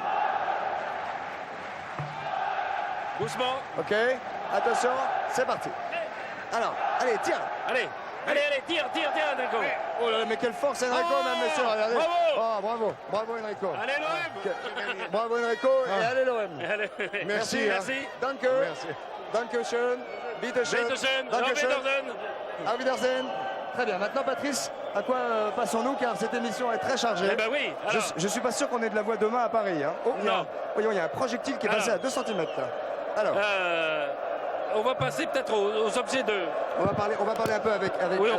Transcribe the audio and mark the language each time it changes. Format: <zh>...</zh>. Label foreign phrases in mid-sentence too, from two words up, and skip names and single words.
<fr>Doucement. OK. Attention, c'est parti. Alors, allez, tire. Allez, tire, Enrico. Oh là là, mais quelle force, Enrico, Oh, mesdames, messieurs. Regardez. bravo. Oh, bravo, Enrico. Allez, l'OM. Bravo, Enrico. Et allez, l'OM. Allez. Merci. Merci.</fr> <de>Danke.</de> <fr>Merci.</fr> <de>Dankeschön. Bitteschön. Bitteschön. Dankeschön. Auf Wiedersehen. Auf Wiedersehen.</de> <fr>Très bien. Maintenant, Patrice, à quoi passons-nous, car cette émission est très chargée. Eh ben oui. Alors, Je suis pas sûr qu'on ait de la voix demain à Paris. Hein. Oh, Non. Voyons, il y a un projectile qui est passé Alors. à 2 cm là. Alors, on va passer peut-être aux objets de... on va parler un peu avec Oui, on peut</fr>